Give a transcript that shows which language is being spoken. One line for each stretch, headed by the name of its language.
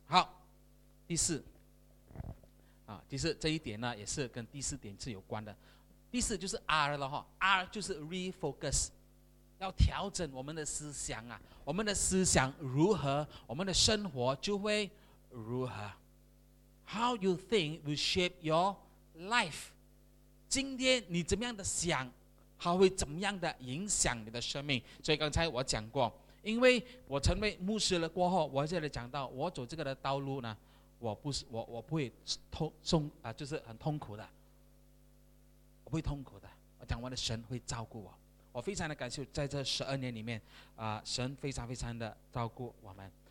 Chinese: 好，第四啊，第四这一点呢也是跟第四点是有关的。第四就是 R 了哈， R 就是 refocus， 要调整我们的思想啊，我们的思想如何，我们的生活就会如何。
English: How you think will shape your life。
Chinese: 今天你怎么样的想，它会怎么样的影响你的生命。所以刚才我讲过，因为我成为牧师了过后，我这里讲到我走这个的道路呢，我不会痛、就是很痛苦的，我不会痛苦的。我讲完的神会照顾我，我非常的感谢在这十二年里面、神非常非常的照顾我们。